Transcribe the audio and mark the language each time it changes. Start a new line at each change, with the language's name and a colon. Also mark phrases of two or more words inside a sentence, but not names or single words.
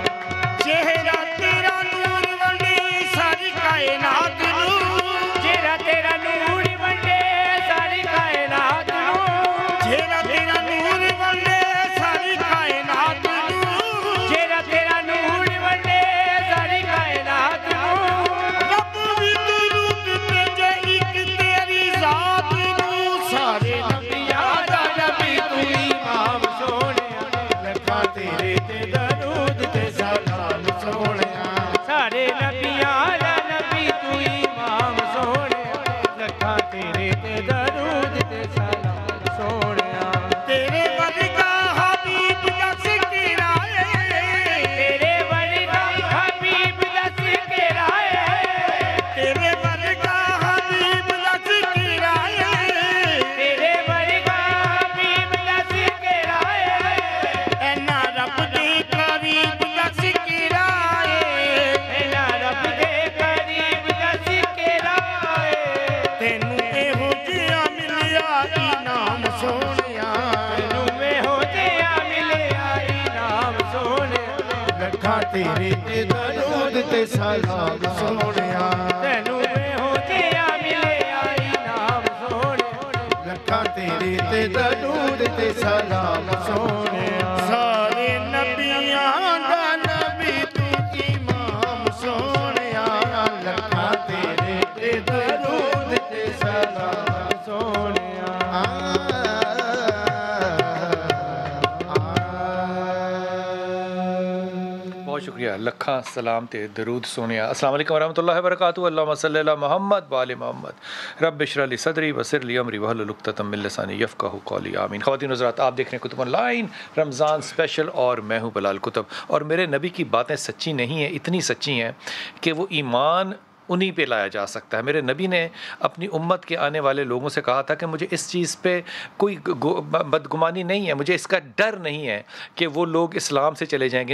Punjabi: چہرہ تیرا نور ونڈے ساری کائنات نوں چہرہ تیرا نور ونڈے ساری کائنات نوں چہرہ تیرا نور ونڈے ساری کائنات نوں چہرہ تیرا نور ونڈے ساری کائنات نوں رب بھی درود بھیجے ایک تیری ذات نوں سارے نبیاں دا نبی تو امام سونیا لکھاں تیرے تے درود تے سلام سونیا سارے نبیاں دا نبی تو امام سونیا لکھاں تیرے تے درود تے سلام سونیا تیرے ورگا حبیب دس کرایا تیرے ورگا حبیب دس کرایا تیرے ورگا حبیب دس کرایا تیرے ورگا حبیب دس کرایا اینا رب دے قریب دس کرایا اینا رب دے قریب دس کرایا تینوں ایہو جیا ملیا انعام سونیا تینوں ایہو جیا ملیا انعام سونیا لکھاں تیرے تے درود تے سلام سونیا تینوں ایہو جیا ملیا انعام سونیا لکھاں تیرے تے درود تے سلام سونیا سارے نبیاں دا نبی تو امام سونیا لکھاں تیرے تے درود تے سلام سونیا
Urdu: بہت شکریہ
Punjabi: لکھاں سلام تے درود سونیا
Arabic: السلام علیکم ورحمۃ اللہ وبرکاتہ اللہم صلی علی محمد وآل محمد رب اشرح لی صدری ویسر لی امری واحلل عقدۃ من لسانی یفقہوا قولی
Urdu: آمین خواتین و حضرات آپ دیکھ رہے ہیں کتب آن لائن رمضان اسپیشل اور میں ہوں بلال کتب اور میرے نبی کی باتیں سچی نہیں ہیں اتنی سچی ہیں کہ وہ ایمان انہی پہ لایا جا سکتا ہے. میرے نبی نے اپنی امت کے آنے والے لوگوں سے کہا تھا کہ مجھے اس چیز پہ کوئی بدگمانی نہیں ہے, مجھے اس کا ڈر نہیں ہے کہ وہ لوگ اسلام سے چلے جائیں گے.